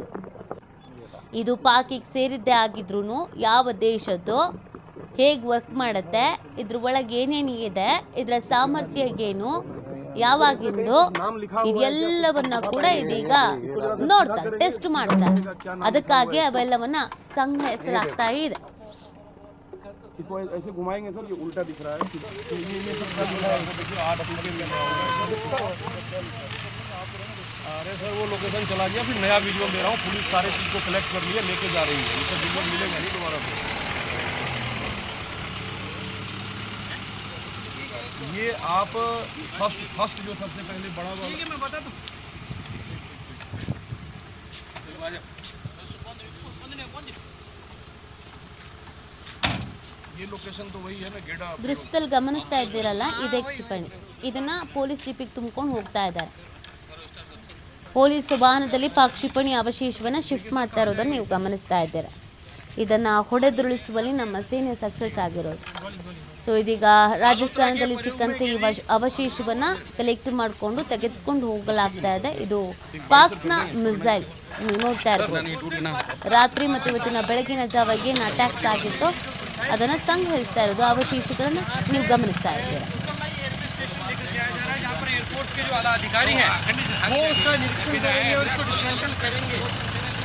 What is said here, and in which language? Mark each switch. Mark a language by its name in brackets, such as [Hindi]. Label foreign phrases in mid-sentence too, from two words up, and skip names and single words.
[Kannada] ಇದು ಪಾಕಿಗೆ ಸೇರಿದ್ದೇ ಆಗಿದ್ರು ಯಾವ ದೇಶದ್ದು, ಹೇಗೆ ವರ್ಕ್ ಮಾಡುತ್ತೆ, ಇದ್ರ ಒಳಗೆ ಏನೇನಿದೆ, ಇದರ ಸಾಮರ್ಥ್ಯ ಏನು, ಯಾವಾಗಿಂದು, ಇದೆಲ್ಲವನ್ನ ಕೂಡ ಇದೀಗ ನೋಡ್ತಾರೆ, ಟೆಸ್ಟ್ ಮಾಡ್ತಾರೆ. ಅದಕ್ಕಾಗಿ ಅವೆಲ್ಲವನ್ನ ಸಂಗ್ರಹಿಸಲಾಗ್ತಾ ಇದೆ. [Hindi] अरे सर वो लोकेशन चला गया, फिर नया विजुअल दे रहा हूँ। पुलिस सारे चीज़ को कलेक्ट कर लिया, लेके जा रही है। इसका विजुअल मिलेगा नहीं दोबारा से। ये आप फर्स्ट जो सबसे पहले बड़ा वाला, ठीक है मैं बता दूँ। ये लोकेशन तो वही है ना, गेड़ा [Kannada] ದೃಶ್ಯದಲ್ಲಿ ಗಮನಿಸ್ತಾ ಇದ್ದೀರಲ್ಲ, ಇದೇ ಕ್ಷಿಪಣಿ. ಇದನ್ನ ಪೊಲೀಸ್ ಜೀಪಿಗೆ ತುಂಬಿಕೊಂಡು ಹೋಗ್ತಾ ಇದ್ದಾರೆ. ಪೊಲೀಸ್ ವಾಹನದಲ್ಲಿ ಪಾಕ್ ಕ್ಷಿಪಣಿ ಅವಶೇಷವನ್ನು ಶಿಫ್ಟ್ ಮಾಡ್ತಾ ಇರೋದನ್ನು ನೀವು ಗಮನಿಸ್ತಾ ಇದ್ದೀರಾ. ಇದನ್ನು ಹೊಡೆದುರುಳಿಸುವಲ್ಲಿ ನಮ್ಮ ಸೇನೆ ಸಕ್ಸಸ್ ಆಗಿರೋದು. ಸೊ ಇದೀಗ ರಾಜಸ್ಥಾನದಲ್ಲಿ ಸಿಕ್ಕಂತೆ ಈ ಅವಶೇಷವನ್ನು ಕಲೆಕ್ಟ್ ಮಾಡಿಕೊಂಡು ತೆಗೆದುಕೊಂಡು ಹೋಗಲಾಗ್ತಾ ಇದೆ. ಇದು ಪಾಕ್ನ ಮಿಸೈಲ್ ನೀವು ನೋಡ್ತಾ ಇರ್ಬೋದು. ರಾತ್ರಿ ಮತ್ತು ಇವತ್ತಿನ ಬೆಳಗಿನ ಜಾವ ಏನು ಅಟ್ಯಾಕ್ಸ್ ಆಗಿತ್ತು ಅದನ್ನು ಸಂಗ್ರಹಿಸ್ತಾ ಇರೋದು. ಅವಶೇಷಗಳನ್ನು ನೀವು ಗಮನಿಸ್ತಾ ಇದ್ದೀರಾ. [Hindi] के जो आला अधिकारी हैं वो उसका निरीक्षण करेंगे और इसको डिस्मेंटल करेंगे।